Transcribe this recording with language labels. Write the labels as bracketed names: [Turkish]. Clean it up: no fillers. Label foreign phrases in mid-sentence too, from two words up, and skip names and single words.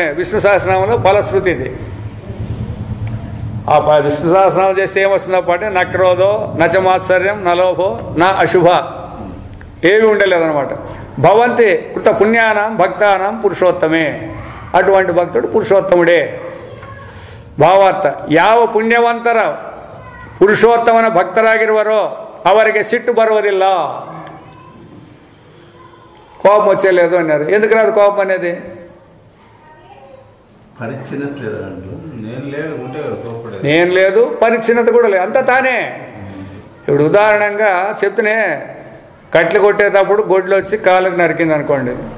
[Telugu] విష్ణు సహస్రనామంలో ఫలశ్రుతి ఇది. ఆ విష్ణు సహస్రనామం చేస్తే ఏమొస్తుందప్ప అంటే [Sanskrit] నక్రోధో నచమాశ్చర్యం నలోభో నా అశుభ [Telugu] ఏవి ఉండలేదన్నమాట. [Sanskrit] భవంతి కృత పుణ్యానాం భక్తానాం పురుషోత్తమే. [Telugu] అటువంటి భక్తుడు పురుషోత్తముడే. [Kannada] ಭಾವಾರ್ಥ ಯಾವ ಪುಣ್ಯವಂತರ ಪುರುಷೋತ್ತಮನ ಭಕ್ತರಾಗಿರುವರೋ ಅವರಿಗೆ ಸಿಟ್ಟು ಬರುವುದಿಲ್ಲ. [Telugu] కోపం వచ్చేలేదు అన్నారు. ఎందుకు రాదు కోపం అనేది? నేను లేదు, పరిచ్ఛిన్నత కూడా లేదు, అంతా తానే. ఇప్పుడు ఉదాహరణంగా చెప్తేనే కట్లు కొట్టేటప్పుడు గొడ్లు వచ్చి కాళ్ళకు నరికింది అనుకోండి.